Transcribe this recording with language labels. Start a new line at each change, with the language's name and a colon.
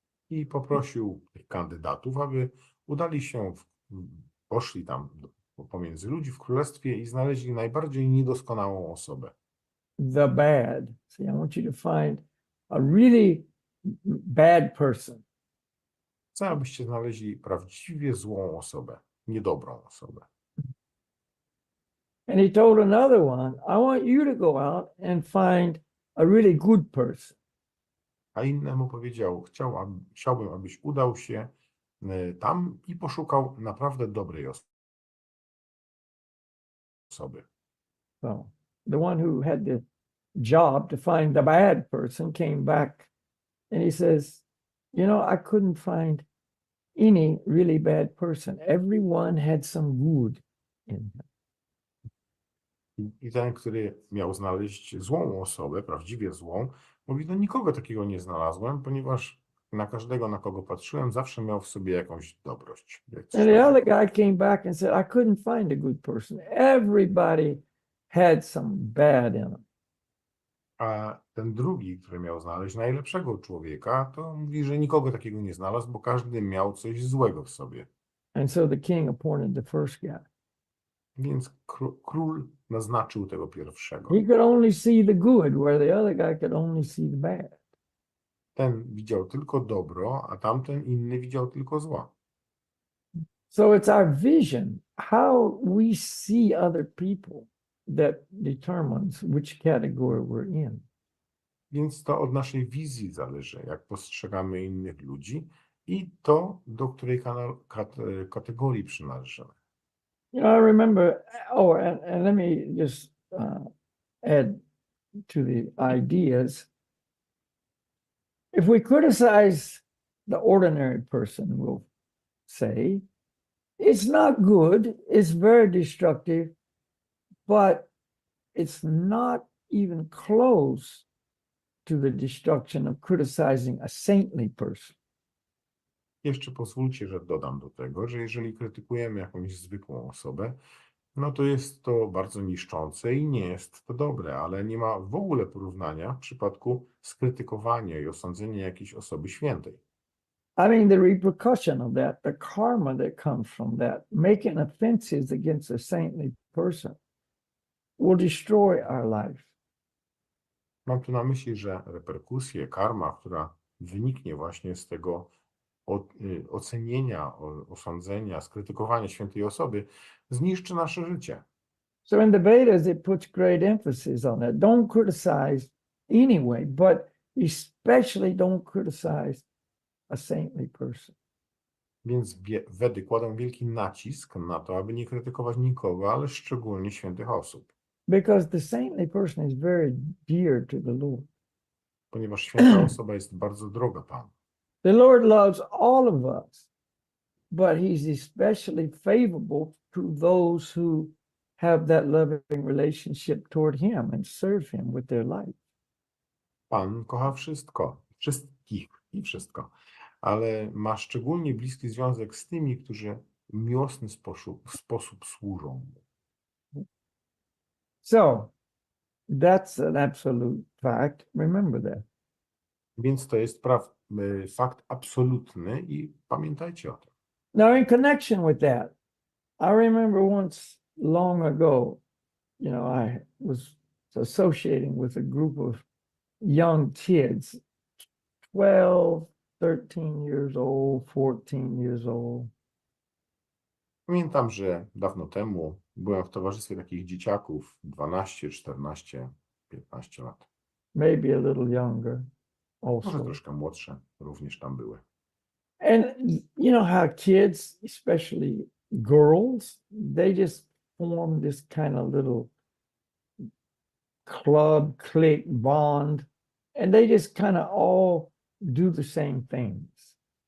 Polish: I poprosił tych kandydatów, aby udali się, poszli tam pomiędzy ludzi w królestwie i znaleźli najbardziej niedoskonałą osobę.
English: The bad. See, I want you to find a really bad person.
Polish: Chcę, abyście znaleźli prawdziwie złą osobę, niedobrą osobę.
English: And he told another one, I want you to go out and find a really good person.
Polish: A innemu powiedział, chciałbym, abyś udał się tam i poszukał naprawdę dobrej osoby.
English: So the one who had the job to find the bad person came back and he says, you know, I couldn't find any really bad person. Everyone had some good in them.
Polish: I ten, który miał znaleźć złą osobę, prawdziwie złą, mówi, no nikogo takiego nie znalazłem, ponieważ na każdego, na kogo patrzyłem, zawsze miał w sobie jakąś dobrość.
English: And the other guy came back and said, I couldn't find a good person. Everybody had some bad in them.
Polish: A ten drugi, który miał znaleźć najlepszego człowieka, to mówi, że nikogo takiego nie znalazł, bo każdy miał coś złego w sobie.
English: And so the king appointed the first guy.
Polish: Więc król naznaczył tego pierwszego.
English: He could only see the good, where the other guy could only see the bad.
Polish: Ten widział tylko dobro, a tamten inny widział tylko zło.
English: So it's our vision, how we see other people, that determines which category we're in.
Polish: Więc to od naszej wizji zależy, jak postrzegamy innych ludzi i to, do której kategorii przynależymy.
English: You know, I remember, and let me just add to the ideas. If we criticize the ordinary person, we'll say, it's not good, it's very destructive, but it's not even close to the destruction of criticizing a saintly person.
Polish: Jeszcze pozwólcie, że dodam do tego, że jeżeli krytykujemy jakąś zwykłą osobę, no to jest to bardzo niszczące i nie jest to dobre, ale nie ma w ogóle porównania w przypadku skrytykowania i osądzenia jakiejś osoby świętej.
English: I mean, the repercussion of that, the karma that comes from that, making offenses against a saintly person will destroy our life.
Polish: Mam tu na myśli, że reperkusje, karma, która wyniknie właśnie z tego ocenienia, osądzenia, skrytykowania świętej osoby, zniszczy nasze życie.
English: So in the Vedas, it puts great emphasis on that. Don't criticize anyway, but especially don't criticize a saintly person.
Polish: Więc Wedy kładą wielki nacisk na to, aby nie krytykować nikogo, ale szczególnie świętych osób.
English: Because the saintly person is very dear to the Lord.
Polish: Ponieważ święta osoba jest bardzo droga Panu.
English: The Lord loves all of us, but he's especially favorable to those who have that loving relationship toward him and serve him with their life.
Polish: Pan kocha wszystko, wszystkich i wszystko, ale ma szczególnie bliski związek z tymi, którzy w miłosny sposób służą mu.
English: So that's an absolute fact. Remember that.
Polish: Więc to jest fakt absolutny i pamiętajcie o tym.
English: Now, in connection with that, I remember once long ago, I was associating with a group of young kids, 12, 13 years old, 14 years old.
Polish: Pamiętam, że dawno temu byłem w towarzystwie takich dzieciaków, 12, 14, 15 lat.
English: Maybe a little younger
Polish: Może
English: also.
Polish: troszkę młodsze również tam były.
English: And you know how kids, especially girls, they just form this kind of little club, clique, bond, and they just kind of all do the same things.